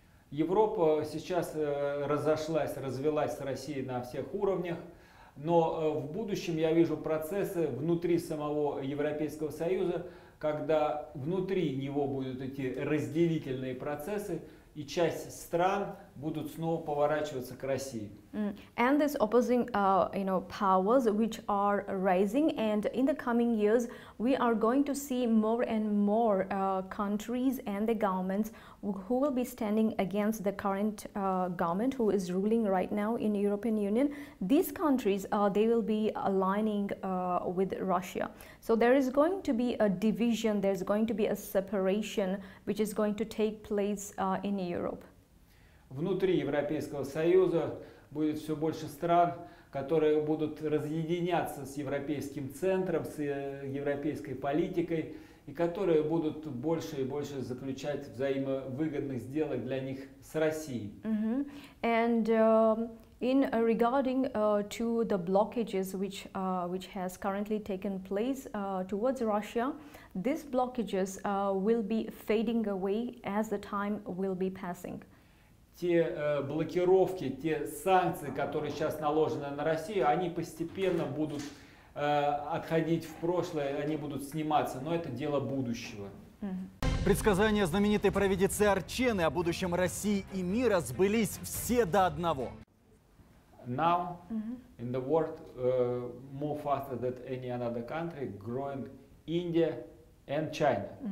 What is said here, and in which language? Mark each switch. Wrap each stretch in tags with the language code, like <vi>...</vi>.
<ru>Европа сейчас развелась с Россией на всех уровнях, но в будущем я вижу процессы внутри самого Европейского Союза, когда внутри него будут эти разделительные процессы, и часть стран будут снова поворачиваться к России.</ru> <en>And these opposing powers which are rising, and in the coming years we are going to see more and more countries and the governments who will be standing against the current government who is ruling right now in the European Union. These countries they will be aligning with Russia. So there is going to be a division, there's going to be a separation which is going to take place in Europe.</en> <ru>Внутри Европейского Союза будет все больше стран, которые будут разъединяться с европейским центром, с европейской политикой, и которые будут больше и больше заключать взаимовыгодных сделок для них с Россией.</ru> <en>And in regarding to the blockages which has currently taken place towards Russia, these blockages will be fading away as the time will be passing.</en> <ru>Те блокировки, те санкции, которые сейчас наложены на Россию, они постепенно будут отходить в прошлое, они будут сниматься, но это дело будущего. Предсказания знаменитой провидицы Арчены о будущем России и мира сбылись все до одного.</ru> <en>Now, in the world, more faster than any another country, growing India and China.</en>